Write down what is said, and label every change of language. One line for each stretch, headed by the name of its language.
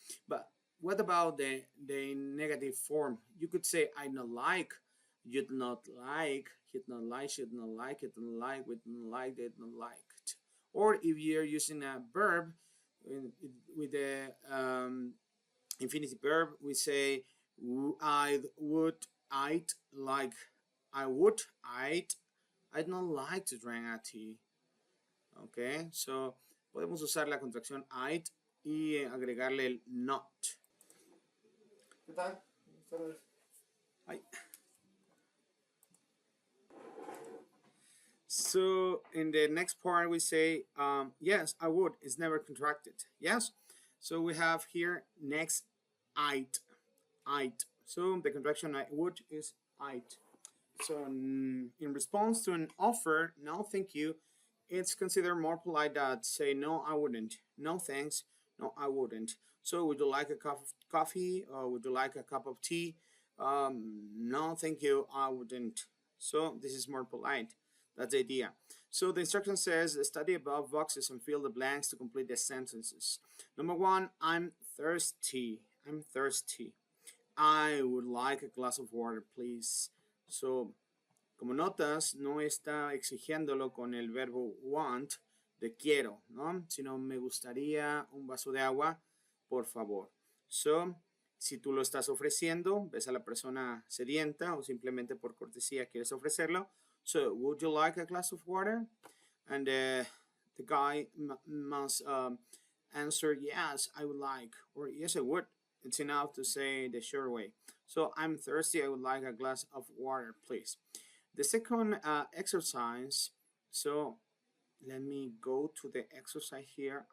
English: But what about the negative form? You could say I not like, you'd not like, he'd not like, she'd not like, it not like, would not like, they'd not liked. Or if you're using a verb with the infinitive verb, we say I would, I'd like, I would, I'd not like to drink a tea.
Spanish: Okay, so podemos usar la contracción I'd y agregarle el not. ¿Qué tal? Ay.
English: So in the next part we say yes, I would. It's never contracted. Yes. So we have here next I'd. So the contraction I would is I'd. So in response to an offer, no thank you, it's considered more polite that say no I wouldn't, no thanks, no I wouldn't. So would you like a cup of coffee or would you like a cup of tea? No thank you, I wouldn't. So this is more polite. That's the idea. So the instruction says study above boxes and fill the blanks to complete the sentences. Number one, I'm thirsty. I'm thirsty. I would like a glass of water, please.
Spanish: So, como notas, no está exigiéndolo con el verbo want, de quiero, ¿no? Sino me gustaría un vaso de agua, por favor. So, si tú lo estás ofreciendo, ves a la persona sedienta o simplemente por cortesía quieres ofrecerlo.
English: So, would you like a glass of water? And the guy must answer, yes, I would like, or yes, I would. It's enough to say the short way. So, I'm thirsty, I would like a glass of water, please. The second exercise, so let me go to the exercise here.